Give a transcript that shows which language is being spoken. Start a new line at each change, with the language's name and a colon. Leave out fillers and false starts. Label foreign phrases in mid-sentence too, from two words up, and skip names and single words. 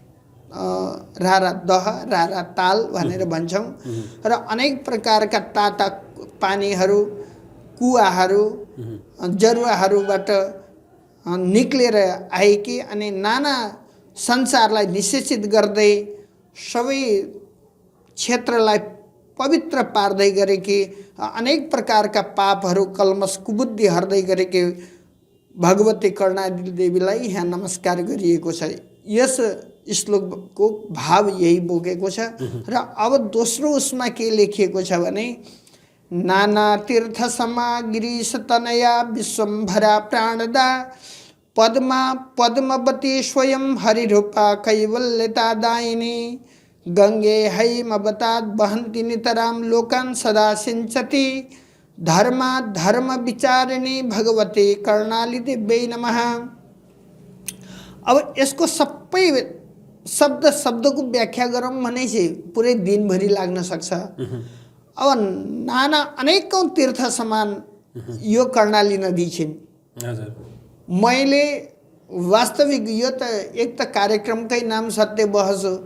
Nepali: रारा दह, रारा ताल भनेर भन्छौँ र अनेक प्रकारका ताता पानीहरू, कुवाहरू, जरुवाहरूबाट निक्लेर आएकी अनि नाना संसारलाई निषेचित गर्दै सबै क्षेत्रलाई पवित्र पार्दै गरेकी, अनेक प्रकारका पापहरू कल्मस कुबुद्धि हर्दै गरेकी भगवती कर्णाली देवीलाई यहाँ नमस्कार गरिएको छ। यस श्लोकको भाव यही बोकेको छ। र अब दोस्रो उसमा के लेखिएको छ भने
Sanskrit: नाना तीर्थ समागिरी सतनया विश्वम्भरा प्राणदा पद्मा पद्मवती स्वयं हरिरूपा कैवल्यता दायिनी गंगे हैमवतात् वहन्ति नितरां लोकान् सदा सिंचति धर्मा धर्म विचारिणी भगवती कर्णाली दिव्यै नमः।
Nepali: अब यसको सबै शब्दको व्याख्या गरौँ भने चाहिँ पुरै दिनभरि लाग्न सक्छ। अब नाना अनेकौँ तीर्थ समान यो कर्णाली नदी छिन्। हजुर, मैले वास्तविक यो त एक त कार्यक्रमकै नाम सत्य बहस हो।